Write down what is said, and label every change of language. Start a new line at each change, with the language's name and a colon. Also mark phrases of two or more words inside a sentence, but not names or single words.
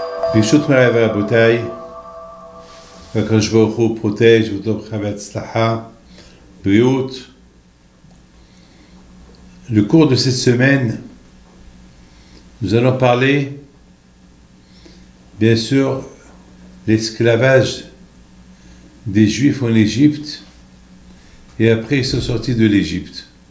Hebrew: ברשות מוריי ורבותיי, הקדוש ברוך הוא
French: protège, vous donne
Hebrew: הצלחה, בריאות.
French: Le cours de cette semaine, nous allons parler, bien sûr, l'esclavage des Juifs en Égypte, et après ils sont sortis de l'Égypte.